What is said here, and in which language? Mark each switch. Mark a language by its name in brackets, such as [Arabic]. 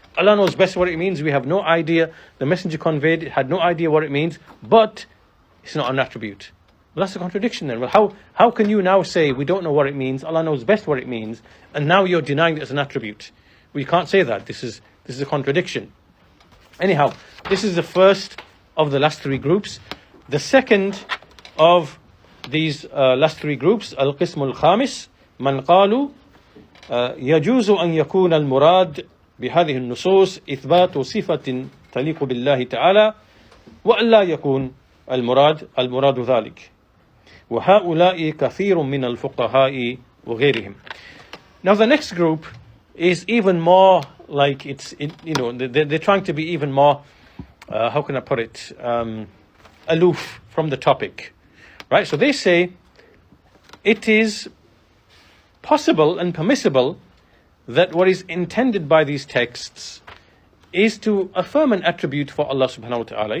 [English] Allah knows best what it means. We have no idea. The messenger conveyed it, had no idea what it means, but it's not an attribute. Well, that's a contradiction then. Well, how can you now say we don't know what it means, Allah knows best what it means, and now you're denying it as an attribute? We can't say that. This is a contradiction. Anyhow, this is the first of the last three groups. The second of these last three groups, [Arabic] القسم الخامس من قالوا يجوز أن يكون المراد بهذه النصوص إثبات صفة تليق بالله تعالى وألا يكون المراد ذلك وهؤلاء كثير من الفقهاء وغيرهم. [English] Now the next group is even more like they're trying to be even more how can I put it, aloof from the topic, right? So they say it is possible and permissible that what is intended by these texts is to affirm an attribute for Allah subhanahu wa ta'ala.